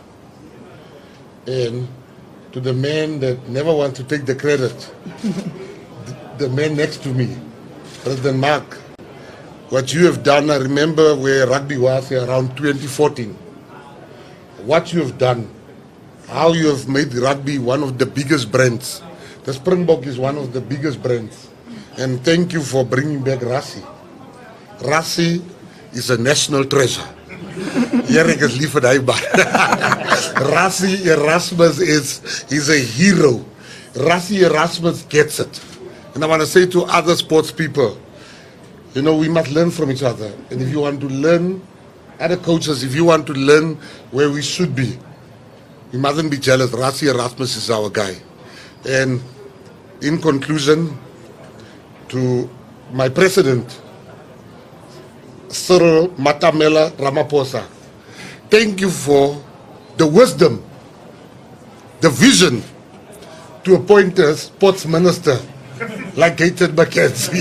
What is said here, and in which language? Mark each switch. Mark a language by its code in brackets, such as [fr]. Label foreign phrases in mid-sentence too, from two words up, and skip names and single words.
[en] And to the man that never wants to take the credit, the man next to me, President Mark, what you have done, I remember where rugby was around 2014. What you have done, how you have made rugby one of the biggest brands. The Springbok is one of the biggest brands. And thank you for bringing back Rassie. Rassie is a national treasure. [af] Erik is lief vir hy maar. [en] Rassie Erasmus is a hero. Rassie Erasmus gets it. And I want to say to other sports people, you know, we must learn from each other. And if you want to learn, other coaches, if you want to learn where we should be, we mustn't be jealous. Rassie Erasmus is our guy. And in conclusion, to my president, Cyril Matamela Ramaphosa, thank you for the wisdom, the vision to appoint a sports minister like Gayton Mckenzie.